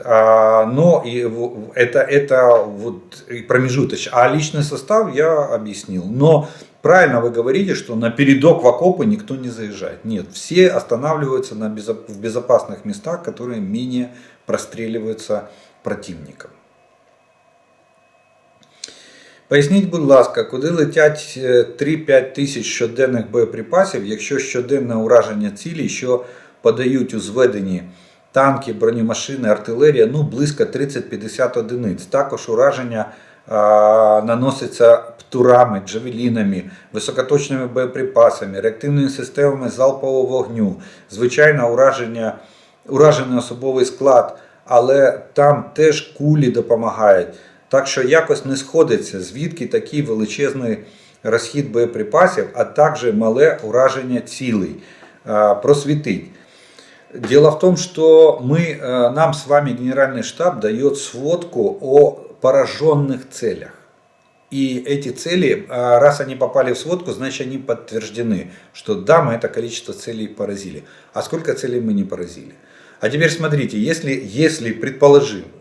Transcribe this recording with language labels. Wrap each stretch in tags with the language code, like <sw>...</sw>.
<ru>Но это вот промежуточный. А личный состав я объяснил. Но правильно вы говорите, что на передок в окопы никто не заезжает. Нет, все останавливаются в безопасных местах, которые менее простреливаются противником.</ru> <uk>Поясніть, будь ласка, куди летять 3-5 тисяч щоденних боєприпасів, якщо щоденне ураження цілі, що подають у зведенні танки, бронемашини, артилерія, близько 30-50 одиниць. Також ураження наноситься птурами, джавелінами, високоточними боєприпасами, реактивними системами залпового вогню, звичайно уражений особовий склад, але там теж кулі допомагають. Так що якось не сходиться, звідки такий величезний розхід боєприпасів, а також мале ураження цілей.</uk> <ru>Просветить. Дело в том, что нам с вами Генеральный штаб дает сводку о пораженных целях. И эти цели, раз они попали в сводку, значит они подтверждены, что да, мы это количество целей поразили. А сколько целей мы не поразили? А теперь смотрите, если предположим,</ru>